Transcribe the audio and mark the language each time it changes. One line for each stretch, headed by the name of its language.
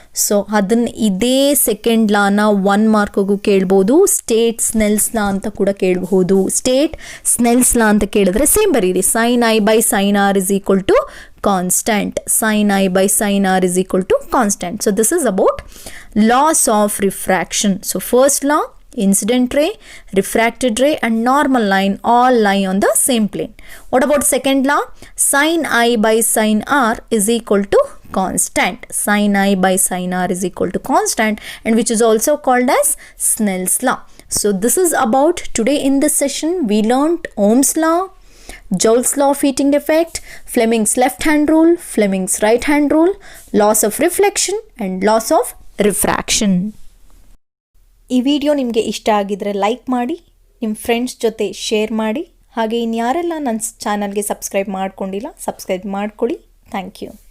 Kannada: So ಅದನ್ನು ಇದೇ second ಲಾನ 1 ಮಾರ್ಕ್ಗೂ ಕೇಳ್ಬೋದು. ಸ್ಟೇಟ್ ಸ್ನೆಲ್ಸ್ ಲಾ ಅಂತ ಕೂಡ ಕೇಳಬಹುದು. ಸ್ಟೇಟ್ ಸ್ನೆಲ್ಸ್ ಲಾ ಅಂತ ಕೇಳಿದ್ರೆ ಸೇಮ್ ಬರೀರಿ,
English: Sine I by sine R is equal to constant. Sine I by sine R is equal to constant. So this is about laws of refraction. So first law, incident ray, refracted ray and normal line all lie on the same plane. What about second law? Sin I by sin R is equal to constant. Sin I by sin R is equal to constant, and which is also called as Snell's law. So this is about today. In this session we learnt Ohm's law, Joule's law of heating effect, Fleming's left hand rule, Fleming's right hand rule, laws of reflection and laws of refraction.
Kannada: ಈ video ನಿಮಗೆ ಇಷ್ಟ ಆಗಿದ್ರೆ like ಮಾಡಿ, ನಿಮ್ಮ friends ಜೊತೆ share ಮಾಡಿ, ಹಾಗೆ ಇನ್ಯಾರೆಲ್ಲ ನನ್ನ ಚಾನಲ್ಗೆ ಸಬ್ಸ್ಕ್ರೈಬ್ ಮಾಡ್ಕೊಂಡಿಲ್ಲ ಸಬ್ಸ್ಕ್ರೈಬ್ ಮಾಡ್ಕೊಳ್ಳಿ. Thank you.